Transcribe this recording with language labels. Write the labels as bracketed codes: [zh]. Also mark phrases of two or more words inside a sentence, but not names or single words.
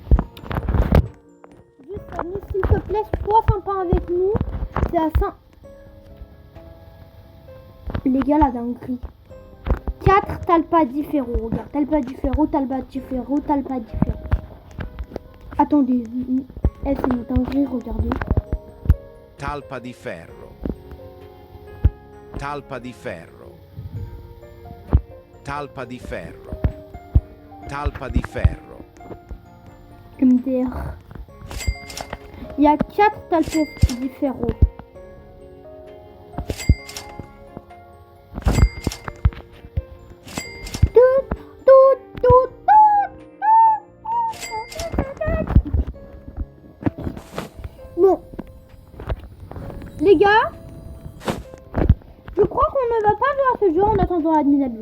[fr] Juste, Samy, s'il te plaît, sois sympa avec nous. C'est à 5. Les gars, la dinguerie. 4 talpas différents. Regarde, talpas différents. Attendez. C'est une dinguerie, regardez. [it] Talpa di ferro. Talpa di ferro. Talpa di ferro. Talpa di ferro. [fr] MDR. Il y a 4 talpas différents. Bon, les gars, je crois qu'on ne va pas jouer à ce jeu en attendant Admin Abuse.